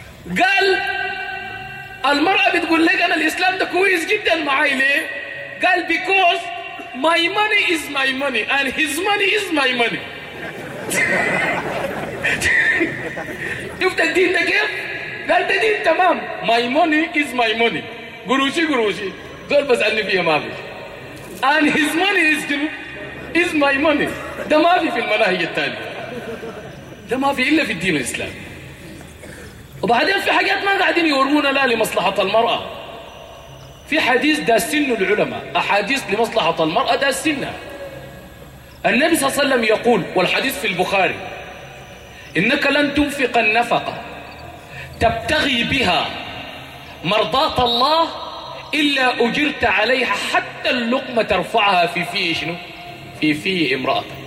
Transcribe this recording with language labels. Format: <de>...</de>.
<ar>قال المرأة بتقول لك أنا الإسلام ده كويس جدا معي ليه؟ قال</ar> <en>because my money is my money and his money is my money.</en> <ar>شفت الدين ده كيف؟ قال ده دين تمام.</ar> <en>My money is my money.</en> <ar>قروشي قروشي. دول بس أني فيها ما في.</ar> <en>And his money is my money.</en> <ar>ده ما في في المناهج التانية. ده ما في إلا في الدين الإسلامي. وبعدين في حاجات ما قاعدين يورونا لا لمصلحة المرأة. في حديث داسنه العلماء، أحاديث لمصلحة المرأة داسنها. النبي صلى الله عليه وسلم يقول، والحديث في البخاري، إنك لن تنفق النفقة تبتغي بها مرضاة الله إلا أجرت عليها حتى اللقمة ترفعها في فيه شنو؟ في فيه امرأتك.</ar>